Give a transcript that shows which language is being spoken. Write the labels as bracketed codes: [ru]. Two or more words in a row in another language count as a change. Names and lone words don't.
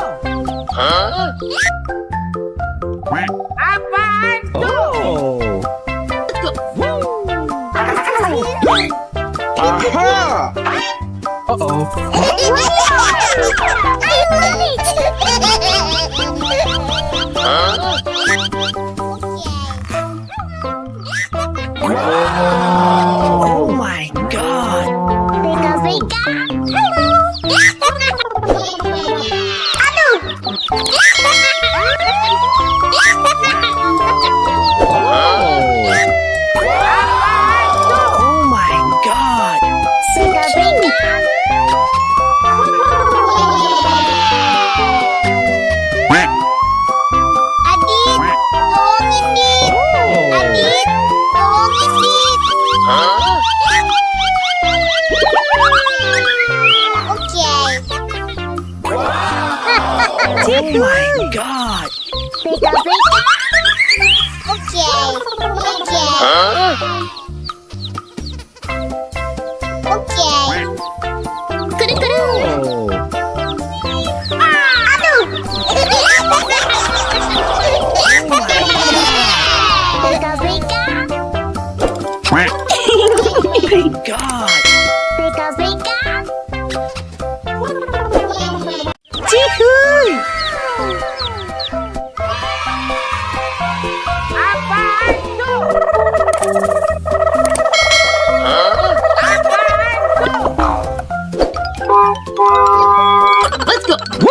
[id] Huh? Apaan tuh? Oh. Aha! Uh-oh. [en] I love it. Oh my God! Beka beka. [id] Aduh. [en] Oh my God! [id] Beka beka. Adit, tolongin Dit. Adit, tolongin Dit. Oke. [en] Oh my God! Beka beka. [id] Oke. Oke. Oke. Kuru-kuru. Oh. Aduh. Beka beka. [en] My God! Beka beka. [id] Cihuy! Apaan tuh? Apaan tuh? [en] Let's go.